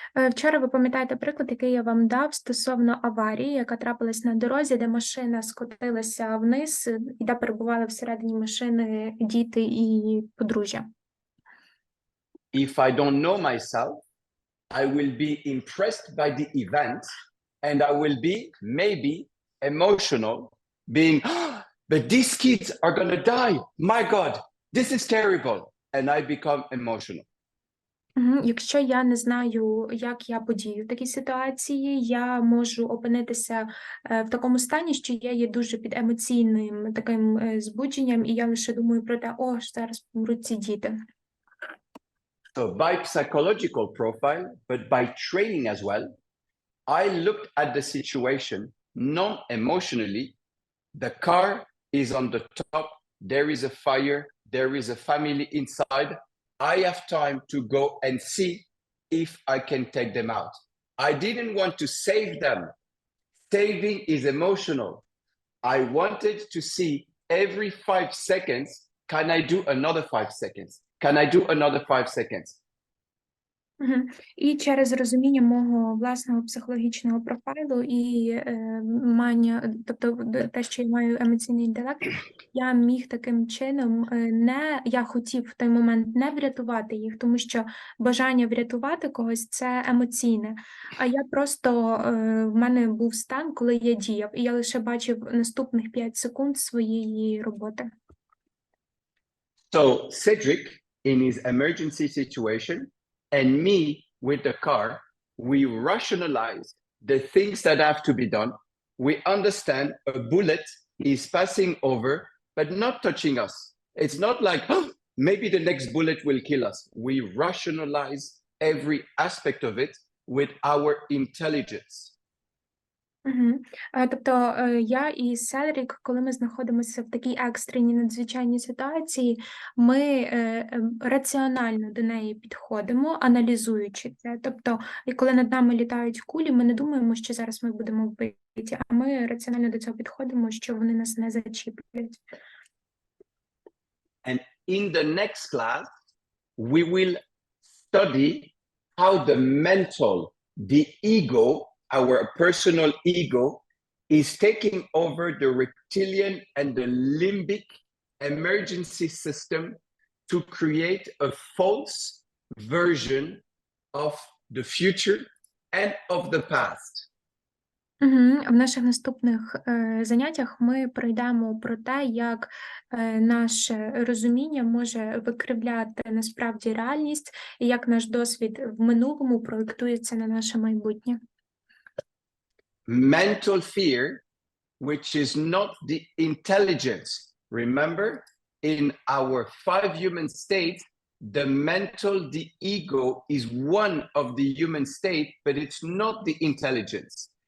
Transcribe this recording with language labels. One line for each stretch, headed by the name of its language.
Ukrainian: Вчора ви пам'ятаєте приклад, який я вам дав стосовно аварії, яка трапилась на дорозі, де машина скотилася вниз, і де перебували всередині машини діти і подружжя.
English: If I don't know myself, I will be impressed by the event and I will be maybe emotional, being, but these kids are going to die. My God, this is terrible. And I become emotional.
Ukrainian: Якщо я не знаю, як я подію в такій ситуації, я можу опинитися в такому стані, що я є дуже під емоційним таким збудженням, і я лише думаю про те, зараз помруть ці діти.
English: So by psychological profile, but by training as well, I looked at the situation non-emotionally. The car is on the top, there is a fire, there is a family inside. I have time to go and see if I can take them out. I didn't want to save them. Saving is emotional. I wanted to see every 5 seconds, can I do another 5 seconds? Can I do another 5 seconds?
Ukrainian: І через розуміння мого власного психологічного профайлу і тобто те, що я маю емоційний інтелект, я міг таким чином я хотів в той момент не врятувати їх, тому що бажання врятувати когось – це емоційне. А я просто, в мене був стан, коли я діяв, і я лише бачив наступних 5 секунд своєї роботи.
English: So Cedric, in his emergency situation, and me with the car, we rationalize the things that have to be done. We understand a bullet is passing over, but not touching us. It's not like, oh, maybe the next bullet will kill us. We rationalize every aspect of it with our intelligence.
Ukrainian: Тобто я і Седрік, коли ми знаходимося в такій екстреній надзвичайній ситуації, ми раціонально до неї підходимо, аналізуючи це. Тобто, і коли над нами літають кулі, ми не думаємо, що зараз ми будемо вбиті, а ми раціонально до цього підходимо, що вони нас не зачіплять.
English: And in the next class, we will study how the mental, the ego, our personal ego, is taking over the reptilian and the limbic emergency system to create a false version of the future and of the past.
Ukrainian: В наших наступних заняттях ми пройдемо про те, як наше розуміння може викривляти насправді реальність, і як наш досвід в минулому проєктується на наше майбутнє.
English: Mental fear, which is not the intelligence. Remember, in our 5 human states, the mental, the ego is one of the human state, but it's not the intelligence.